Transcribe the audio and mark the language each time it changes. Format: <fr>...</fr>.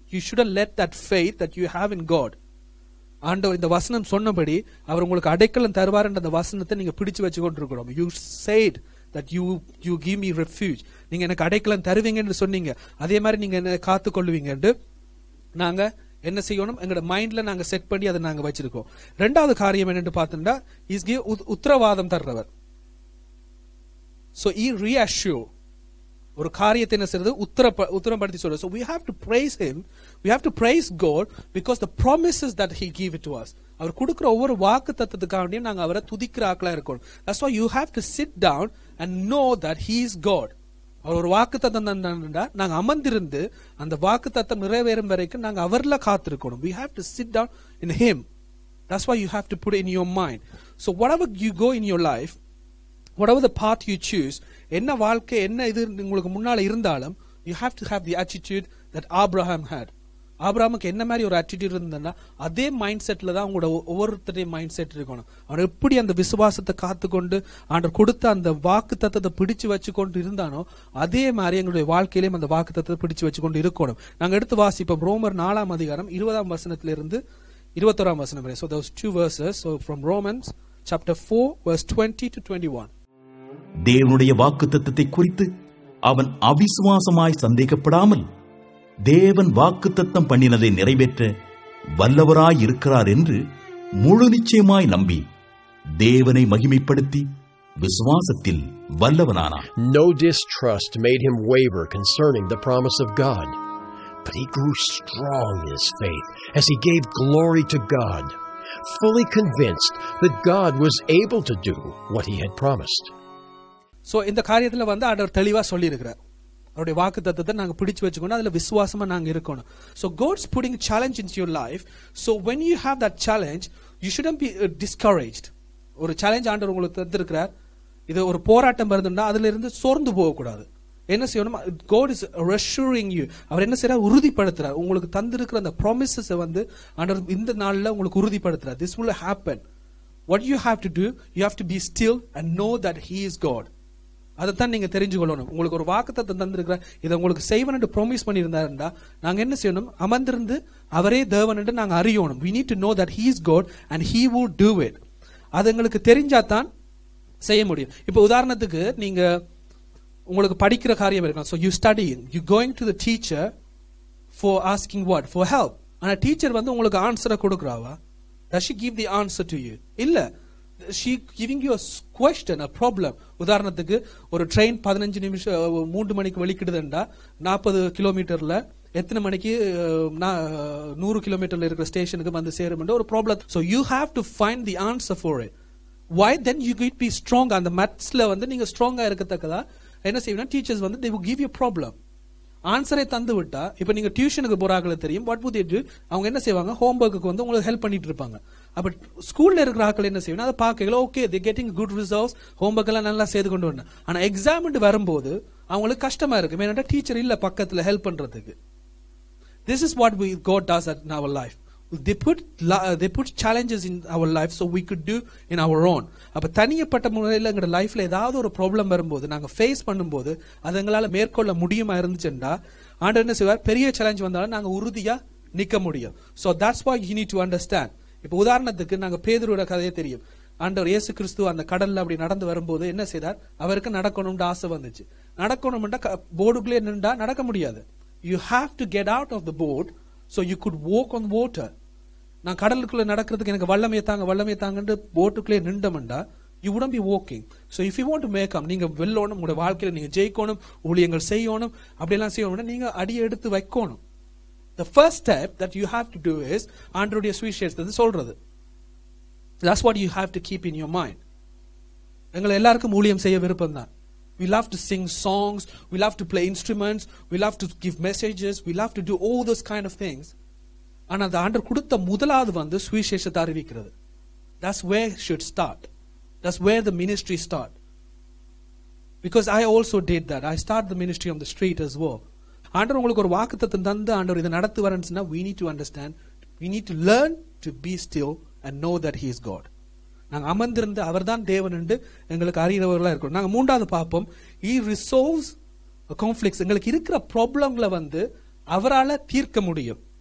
<en>You shouldn't let that faith that you have in God.</en> <ta>ஆண்டவர் இந்த வசனம் சொன்னபடி அவர் உங்களுக்கு அடைக்கலம் தருவார் என்ற அந்த வசனத்தை நீங்க பிடிச்சு வச்சு கொண்டிருக்கிறோம்.</ta> <en>You said that you give me refuge.</en> <ta>நீங்க எனக்கு அடைக்கலம் தருவீங்கன்னு சொன்னீங்க. அதே மாதிரி நீங்க என்ன காத்து கொள்வீங்கன்னு நாங்க என்ன செய்யணும்? எங்களோட மைண்ட்ல நாங்க செட் பண்ணி அதை நாங்க வச்சிருக்கோம். ரெண்டாவது காரியம் என்னன்னு பார்த்தோம்னா,</ta> <en>is give</en> <ta>உத்தரவாதம் தர்றவர்.</ta> <en>So he reassure.</en> <ta>ஒரு காரியத்தை என்ன செய்யறது? உத்தரப்படுத்தி சொல்றது.</ta> <en>So we have to praise him, we have to praise God because the promises that he give it to us.</en> <ta>அவர் கொடுக்கிற ஒவ்வொரு வாக்கு தத்தத்துக்காண்டியும் நாங்க அவரை துதிக்கிற ஆக்களா இருக்கணும்.</ta> <en>That's why you have to sit down and know that he is God.</en> <ta>அவர் ஒரு வாக்கு தத்தம் தந்தா நாங்க அமர்ந்திருந்து அந்த வாக்கு தத்தம் நிறைவேறும் வரைக்கும் நாங்க அவர்ல காத்திருக்கணும்.</ta> <en>We have to sit down in him. That's why you have to put it in your mind. So whatever you go in your life, whatever the path you choose,</en> <ta>என்ன வாழ்க்கை என்ன இது உங்களுக்கு முன்னால இருந்தாலும்,</ta> <en>you have to have the attitude that Abraham had.</en> <ta>ஆபிரகாமுக்கு என்ன மாதிரி ஒரு attitude இருந்ததுன்னா அதே மைண்ட் செட்ல தான் உங்களோட ஒவ்வொருத்தரையும் மைண்ட் செட் இருக்கணும். அவர் எப்படி அந்த விசுவாசத்தை காத்துக்கொண்டு ஆண்டவர் கொடுத்த அந்த வாக்கு தத்தத்தை பிடிச்சு வச்சு கொண்டு இருந்தானோ அதே மாதிரி எங்களுடைய வாழ்க்கையிலும் அந்த வாக்கு தத்தத்தை பிடிச்சு வச்சு கொண்டு இருக்கணும். நாங்க எடுத்து வாசிப்போம் ரோமர் 4 அதிகாரம் 20 வசனத்திலிருந்து 21 வசனம் வரை.</ta> <en>So those two verses, so from Romans chapter 4 verse 20 to 21.</en> <ta>தேவனுடைய வாக்குத்தத்தத்தை குறித்து அவன் அவிசுவாசமாய் சந்தேகப்படாமல் தேவன் வாக்குத்தத்தம் பண்ணினதை நிறைவேற்ற வல்லவராய் இருக்கிறார் என்று முழு நிச்சயமாய் நம்பி தேவனை மகிமைப்படுத்தி விசுவாசத்தில் வல்லவனானார்.</ta> <en>No distrust made him waver concerning the promise of God, but he grew strong in his faith as he gave glory to God, fully convinced that God was able to do what he had promised.</en> <ta>So இந்த காரியத்துல ஆண்டவர் தெளிவா சொல்லி இருக்கிறார். அவருடைய வாக்கு தத்தத்தை நாங்க பிடிச்சு வச்சுக்கணும், அதுல விசுவாசமா நாங்க இருக்கணும்.</ta> <en>So God's putting challenge into your life. So when you have that challenge, you shouldn't be discouraged.</en> <ta>ஒரு சேலஞ்ச் ஆண்டவர் உங்களுக்கு தந்திருக்கிறார், இது ஒரு போராட்டம் வருதுன்னா அதுல இருந்து சோர்ந்து போக கூடாது. என்ன செய்யணும்?</ta> <en>God is reassuring you.</en> <ta>அவர் என்ன செய்யறார்? உறுதிப்படுத்துறார். உங்களுக்கு தந்திருக்கிற அந்த ப்ராமிசஸ் ஆண்டவர் இந்த நாள்ல உங்களுக்கு உறுதிப்படுத்துறார்.</ta> <en>This will happen. What you have to do, you have to be still and know that he is God.</en> <ta>அதைத்தான் நீங்க தெரிஞ்சு கொள்ளணும். உங்களுக்கு ஒரு வாக்குத்தத்தை தந்திருக்கிற இதை உங்களுக்கு செய்வன் என்று ப்ராமிஸ் பண்ணியிருந்தாருண்டா நாங்க என்ன செய்யணும்? அமர்ந்திருந்து அவரே தேவன் என்று நாங்க அறியணும்.</ta> <en>We need to know that he is God and he will do it.</en> <ta>அது எங்களுக்கு தெரிஞ்சாதான் செய்ய முடியும். இப்போ உதாரணத்துக்கு நீங்க உங்களுக்கு படிக்கிற காரியம் இருக்கலாம்.</ta> <en>So you studying, you going to the teacher for asking what? For help.</en> <ta>ஆனா டீச்சர் உங்களுக்கு ஆன்சரை கொடுக்கறாவா?</ta> <en>Does she give the answer to you?</en> <ta>இல்ல.</ta> <en>She giving you a question, a problem.</en> <ta>உதாரணத்துக்கு ஒரு ட்ரெயின் 15 நிமிஷம் 3 மணிக்கு வெளிக்கிடுதுண்டா 40 கிலோமீட்டர்ல எத்தனை மணிக்கு 100 கிலோமீட்டர்ல இருக்கிற ஸ்டேஷனுக்கு வந்து சேரும் ஒரு problem.</ta> <en>So you have to find the answer for it. Why? Then you could be strong.</en> <ta>அந்த மேத்ஸ்ல நீங்க ஸ்ட்ராங்கா இருக்கத்தக்கதா என்ன செய்யணும்?</ta> <en>Teachers they will give you problem.</en> <ta>ஆன்சரை தந்து விட்டா இப்ப நீங்க டியூஷனுக்கு போறாங்களே தெரியும்.</ta> <en>What would they do?</en> <ta>அவங்க என்ன செய்வாங்க? ஹோம்வொர்க்குக்கு உங்களுக்கு ஹெல்ப் பண்ணிட்டு இருப்பாங்க. அப்ப ஸ்கூல்ல இருக்கிற ஆட்கள் என்ன செய்யணும்? அதை பார்க்கல,</ta> <en>okay they getting good results,</en> <ta>homework எல்லாம் நல்லா செய்து கொண்டு வரணும். ஆனா எக்ஸாம் வரும்போது அவங்களுக்கு கஷ்டமா இருக்கு. ஏன்னா டீச்சர் இல்ல பக்கத்துல ஹெல்ப் பண்றதுக்கு.</ta> <en>This is what God does in our life. They put challenges in our life so we could do in our own.</en> <ta>அப்ப தனியப்பட்ட முறையில் எங்க லைஃப்ல ஏதாவது ஒரு ப்ராப்ளம் வரும்போது நாங்க ஃபேஸ் பண்ணும்போது அது எங்களால மேற்கொள்ள முடியுமா இருந்துச்சுன்னா ஆண்டவர் என்ன செய்வார்? பெரிய சேலஞ்ச் வந்தாலும் நாங்க உறுதியா நிக்க முடியும்.</ta> <en>So that's why you need to understand.</en> <ta>இப்ப உதாரணத்துக்கு நாங்க பேதுருவோட கதையே தெரியும். ஆண்டவர் இயேசு கிறிஸ்து அந்த கடல்ல அப்படி நடந்து வரும்போது என்ன செய்தார்? அவருக்கு நடக்கணும்னு ஆசை வந்துச்சு. நடக்கணும்னா போர்டுக்குள்ளே நின்றா நடக்க முடியாது.</ta> <en>You have to get out of the boat so you could walk on water.</en> <ta>நான் கடலுக்குள்ள நடக்கிறதுக்கு எனக்கு வல்லமையை தாங்கன்னு போட்டுக்குள்ளே நின்றோம்டா</ta> <en>you wouldn't be walking. So if you want to make up,</en> <ta>நீங்க வெல்லணும், உங்களுடைய வாழ்க்கையில நீங்க ஜெயிக்கணும், ஊழியங்கள் செய்யணும், அப்படியெல்லாம் செய்யணும்னா நீங்க அடி எடுத்து வைக்கணும்.</ta> <en>The first step that you have to do is</en> <ta>ஆண்டவருடைய சுவிசேஷத்தை சொல்றது.</ta> <en>That's what you have to keep in your mind.</en> <ta>எங்களை எல்லாருக்கும் ஊழியம் செய்ய விருப்பம் தான்.</ta> <en>We love to sing songs, we love to play instruments, we love to give messages, we love to do all those kind of things.</en> <ta>ஆனா அந்த ஆண்டவர் கொடுத்த முதலாவது சுவிசேஷத்தை அறிவிக்கிறது.</ta> <en>That's where it should start. That's where the ministry start. Because I also did that. I started the ministry on the street as well.</en> <ta>ஆண்டவர் உங்களுக்கு ஒரு வாக்குத்தத்தம் தந்து ஆண்டவர் இதை நடத்துவாருன்னு சொன்னா</ta> <en>we need to understand, we need to learn to be still and know that he is God.</en> <ta>நாங்க அமர்ந்திருந்து அவர்தான் தேவன் என்று எங்களுக்கு அறிகிறவர்களா இருக்கணும். நாங்க மூன்றாவது பார்ப்போம்,</ta> <en>he resolves conflicts.</en> <ta>எங்களுக்கு இருக்கிற ப்ராப்ளம்களை வந்து அவரால தீர்க்க முடியும்.</ta>